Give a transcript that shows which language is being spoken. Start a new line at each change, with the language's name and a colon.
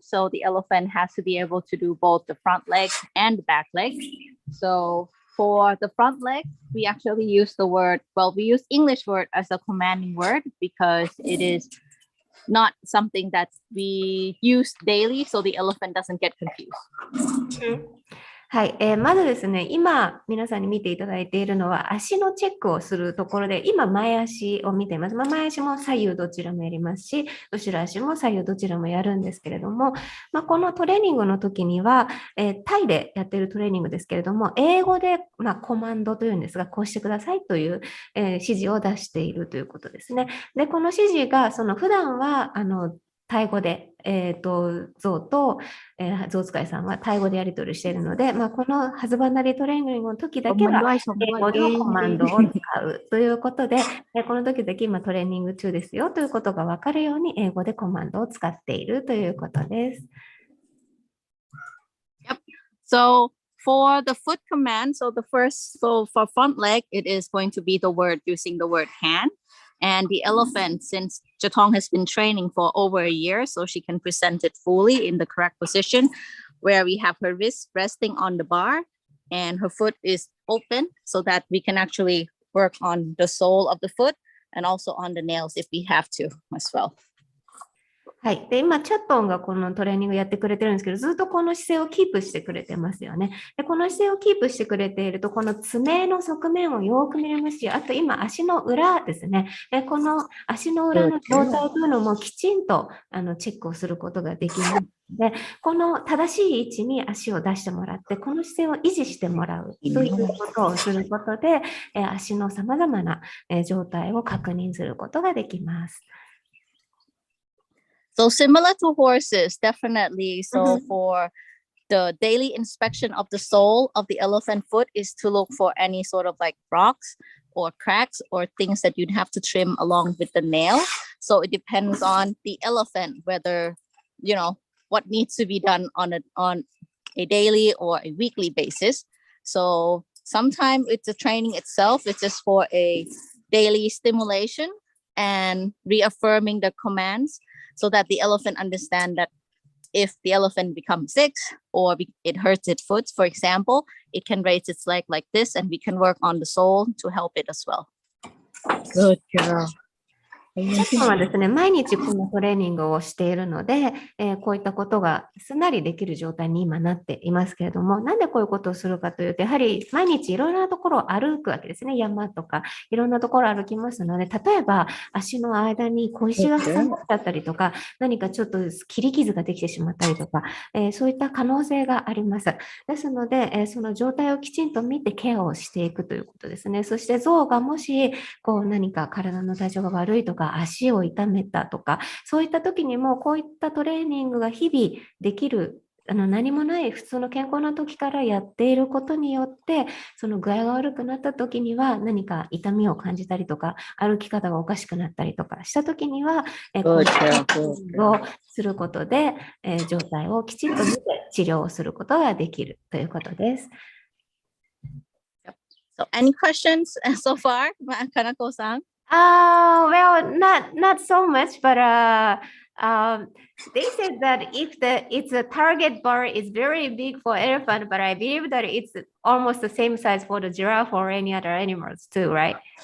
English: So the elephant has to be able to do both the front legs and the back legs. So for the front leg, we actually use the word, we use English word as a commanding word because it is not something that we use daily, so the elephant doesn't get confused.
Japanese: はい、まずですね、今皆さんに見ていただいているのは足のチェックをするところで、今前足を見ています。前足も左右どちらもやりますし、後ろ足も左右どちらもやるんですけれども、このトレーニングの時には、タイでやっているトレーニングですけれども、英語で、コマンドというんですが、こうしてくださいという、指示を出しているということですね。で、この指示が普段はタイ語で、ゾウと、ゾウ使いさんはタイ語でやり取りしているので、このハズバンダリートレーニングの時だけは英語のコマンドを使うということで、この時だけ今トレーニング中ですよということが分かるように英語でコマンドを使っているということです。
English: Yep. So for the foot command, so for front leg, it is going to be the word using the word hand. And the elephant, since Jatong has been training for over a year, so she can present it fully in the correct position, where we have her wrist resting on the bar and her foot is open so that we can actually work on the sole of the foot and also on the nails if we have to as well.
Japanese: はい。で、今、チャットンがこのトレーニングやってくれてるんですけど、ずっとこの姿勢をキープしてくれてますよね。で、この姿勢をキープしてくれていると、この爪の側面をよく見れますし、あと今、足の裏ですね。で、この足の裏の状態というのもきちんとチェックをすることができます。で、この正しい位置に足を出してもらって、この姿勢を維持してもらうということをすることで、足のさまざまな状態を確認することができます。
English: So similar to horses, definitely. So for the daily inspection of the sole of the elephant foot is to look for any sort of like rocks or cracks or things that you'd have to trim along with the nail. So it depends on the elephant, whether, you know, what needs to be done on a daily or a weekly basis. So sometimes it's the training itself. It's just for a daily stimulation and reaffirming the commands, so that the elephant understand that if the elephant becomes sick or it hurts its foot, for example, it can raise its leg like this and we can work on the sole to help it as well. Good girl.
Japanese: 今はですね、毎日このトレーニングをしているので、こういったことがすんなりできる状態に今なっていますけれども、なんでこういうことをするかというと、やはり毎日いろいろなところを歩くわけですね。山とかいろんなところを歩きますので、例えば足の間に小石が挟まっちゃったりとか、何かちょっと切り傷ができてしまったりとか、そういった可能性があります。ですので、その状態をきちんと見てケアをしていくということですね。そして象がもし何か体の体調が悪いとか、足を痛めたとか、そういった時にもこういったトレーニングが日々できる、何もない普通の健康な時からやっていることによって、その具合が悪くなった時には何か痛みを感じたりとか、歩き方がおかしくなったりとかした時には、こういったトレーニングをすることで、状態をきちんと見て治療をすることができるということです。
English: So any questions so far, Kanako-san? Well, not so much, but they said that if it's a target bar is very big for elephant, but I believe that it's almost the same size for the giraffe or any other animals too, right?